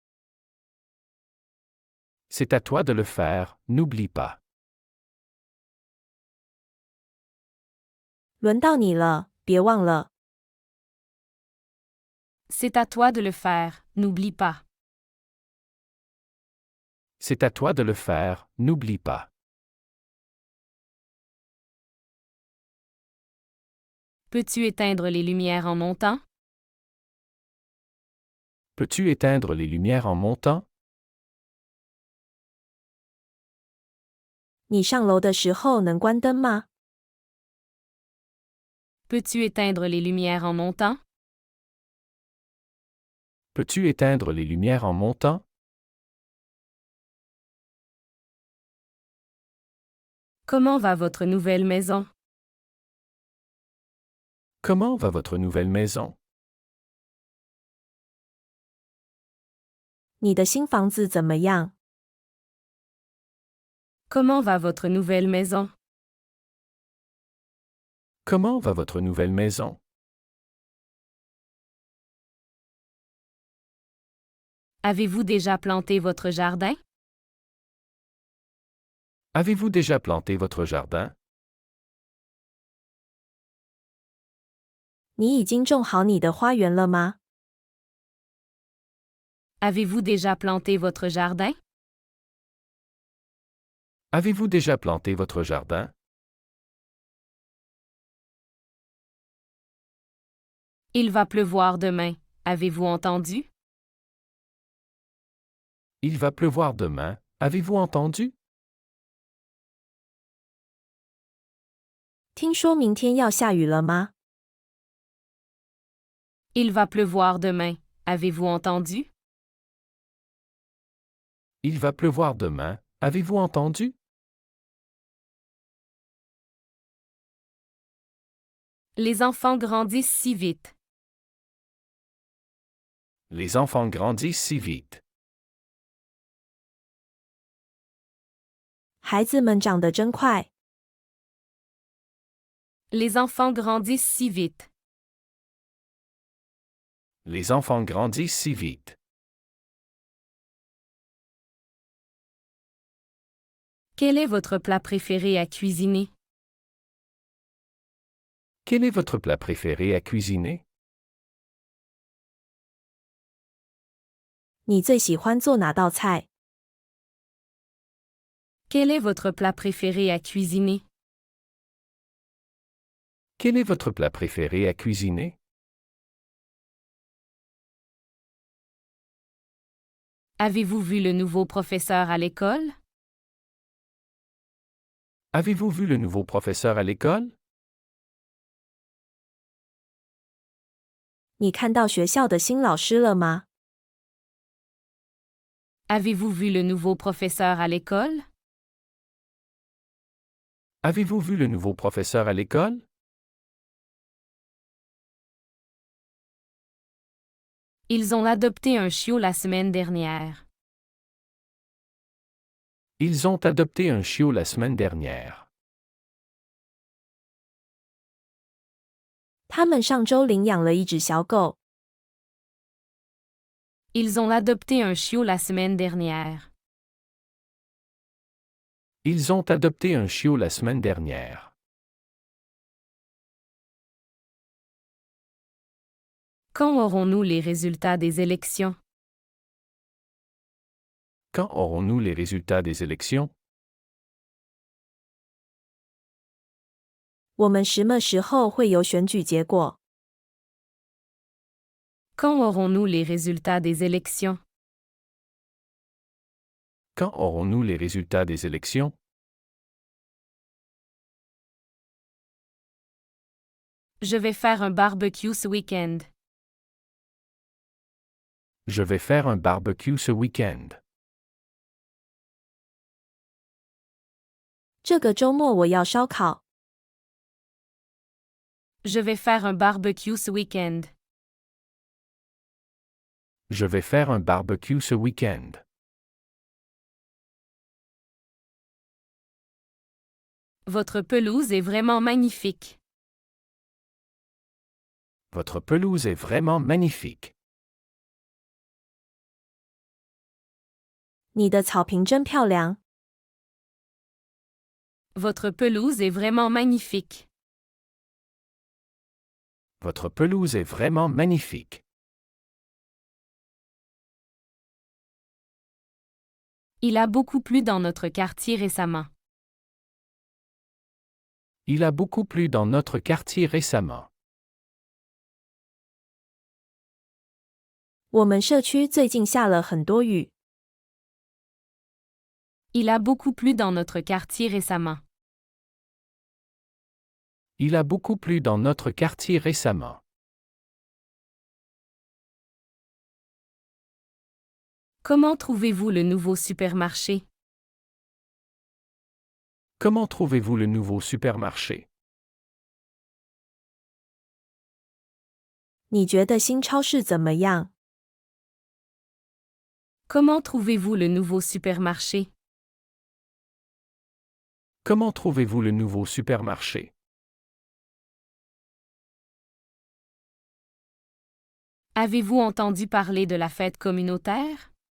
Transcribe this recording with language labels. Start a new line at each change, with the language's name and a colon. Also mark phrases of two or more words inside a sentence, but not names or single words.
French: C'est à toi de le faire, n'oublie pas.
Chinese: 轮到你了，别忘了。
French: C'est à toi de le faire, n'oublie pas. C'est à toi de le faire, n'oublie pas. Peux-tu éteindre les lumières en montant? Peux-tu éteindre les lumières en montant?
Chinese: 你上楼的时候能关灯吗？
French: Peux-tu éteindre les lumières en montant? Peux-tu éteindre les lumières en montant? Comment va votre nouvelle maison? Comment va votre nouvelle maison?
Chinese: 你的新房子怎么样？
French: Comment va votre nouvelle maison? Comment va votre nouvelle maison? Avez-vous déjà planté votre jardin? Avez-vous déjà planté votre jardin?
Chinese: 你已经种好你的花园了吗？
French: Avez-vous déjà planté votre jardin? Avez-vous déjà planté votre jardin? Il va pleuvoir demain, avez-vous entendu? Il va pleuvoir demain, avez-vous entendu?
Chinese: 听说明天要下雨了吗？
French: Il va pleuvoir demain, avez-vous entendu? Il va pleuvoir demain, avez-vous entendu? Les enfants grandissent si vite. Les enfants grandissent si vite.
Chinese: 孩子们长得真快。
French: Les enfants grandissent si vite. Les enfants grandissent si vite. Quel est votre plat préféré à cuisiner? Quel est votre plat préféré à cuisiner?
Chinese: 你最喜欢做哪道菜？
French: Quel est votre plat préféré à cuisiner? Quel est votre plat préféré à cuisiner? Avez-vous vu le nouveau professeur à l'école? Avez-vous vu le nouveau professeur à l'école?
Chinese: 你看到学校的新老师了吗？
French: Avez-vous vu le nouveau professeur à l'école? Avez-vous vu le nouveau professeur à l'école? Ils ont adopté un chiot la semaine dernière. Ils ont adopté un chiot la semaine dernière.
Chinese: 他们上周领养了一只小狗。
French: Ils ont adopté un chiot la semaine dernière. Ils ont adopté un chiot la semaine dernière. Quand aurons-nous les résultats des élections? Quand aurons-nous les résultats des élections?
Chinese: 我们什么时候会有选举结果？
French: Quand aurons-nous les résultats des élections? Quand aurons-nous les résultats des élections? Je vais faire un barbecue ce week-end. Je vais faire un barbecue ce week-end.
Chinese: 这个周末我要烧烤。
French: Je vais faire un barbecue ce week-end. Je vais faire un barbecue ce week-end. Votre pelouse est vraiment magnifique. Votre pelouse est vraiment magnifique.
Chinese: 你的草坪真漂亮。
French: Votre pelouse est vraiment magnifique. Votre pelouse est vraiment magnifique. Il a beaucoup plu dans notre quartier récemment. Il a beaucoup plu dans notre quartier récemment.
Chinese: 我们社区最近下了很多雨。
French: Il a beaucoup plu dans notre quartier récemment. Il a beaucoup plu dans notre quartier récemment. Comment trouvez-vous le nouveau supermarché? Comment trouvez-vous le nouveau supermarché?
Chinese: 你觉得新超市怎么样？
French: Comment trouvez-vous le nouveau supermarché? Comment trouvez-vous le nouveau supermarché? Avez-vous entendu parler de la fête communautaire?